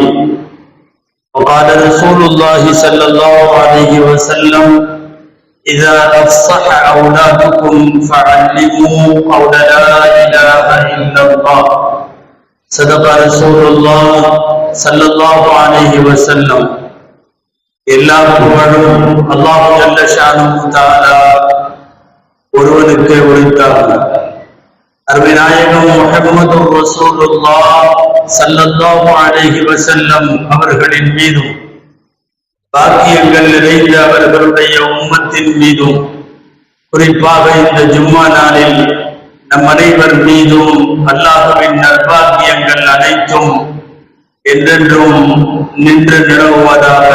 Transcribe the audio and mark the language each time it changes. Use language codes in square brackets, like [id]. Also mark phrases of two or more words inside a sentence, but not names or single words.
[ar] وقال رسول الله صلى الله عليه وسلم: إذا أفصح أولادكم فعلموا قول لا إله إلا الله صدق رسول الله صلى الله عليه وسلم. [ta] எல்லா புகழும் [ar] الله جل شأنه تعالى [ta] ஒருவனுக்கு உரித்தாகும். அருமை நாயகம் [ar] محمد رسول الله صلى الله عليه وسلم [ta] அவர்களின் மீதும் பாக்கியங்கள் நிறைந்த அவர்களுடைய உம்மத்தின் மீதும் குறிப்பாக இந்த ஜும்மா நாளில் நம் அனைவர் மீதும் அல்லாஹ்வின் நற்பாக்கியங்கள் அனைத்தும் என்றென்றும் நின்று நிலவுவதாக.